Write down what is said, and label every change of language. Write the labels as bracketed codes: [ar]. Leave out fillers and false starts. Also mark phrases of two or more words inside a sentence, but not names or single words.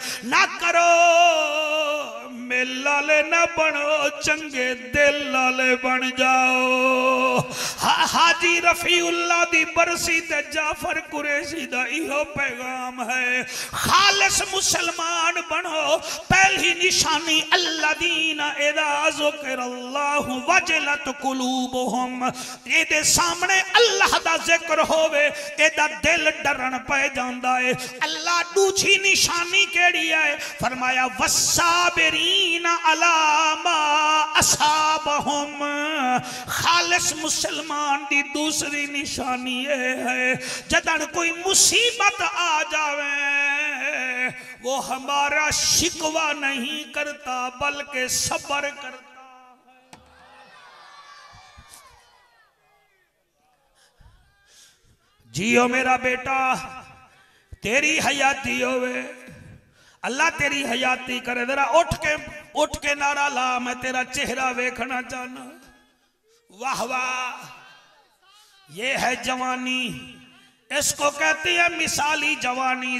[pa] نہ کرو میلا لے نہ بنو، چنگے دل لالے بن جاؤ. حاجی رفیع اللہ دی برسی تے جعفر قریشی دا ایہو پیغام ہے، خالص مسلمان بنو. پہلی نشانی [ar] الذين إذا ذكر الله وجلت قلوبهم, [pa] ایدے سامنے اللہ دا ذکر ہووے ایدا دل ڈرن پے جاندا ہے. اللہ دوسری نشانی کیہڑی ہے، فرمایا [ar] والصابرين على ما أصابهم, [pa] خالص مسلمان دی دوسری نشانی یہ ہے جدن کوئی مصیبت آ جاوے [ur] وہ ہمارا شکوہ نہیں کرتا بلکہ صبر کرتا. [pa] جیو میرا بیٹا, تیری حیاتی ہووے، اللہ تیری حیاتی کرے. ذرا اٹھ کے نعرہ لا، میں تیرا چہرہ دیکھنا چاہنا. [ur] واہ واہ، یہ ہے جوانی، اس کو کہتی ہے مثالی جوانی.